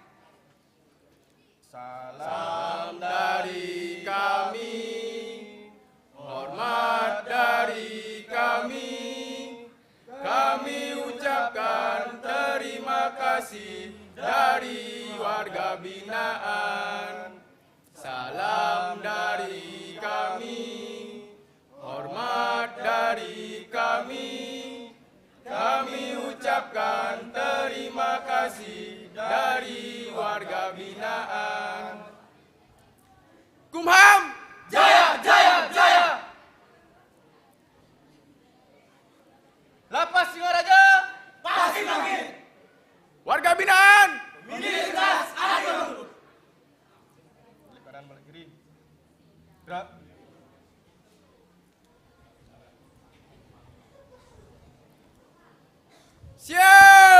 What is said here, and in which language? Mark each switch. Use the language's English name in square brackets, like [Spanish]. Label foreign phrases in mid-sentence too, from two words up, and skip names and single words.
[Indonesian] Salam dari kami, hormat dari kami ucapkan terima kasih dari warga binaan. Salam dari kami, hormat dari kami ucapkan terima kasih dari warga binaan. Kumham, jaya, jaya, jaya. Lapas Singaraja, pasti bangkit. Warga binaan, pemilih cerdas, ayo berburu. Balik kanan, balik kiri. Gerak. Siap!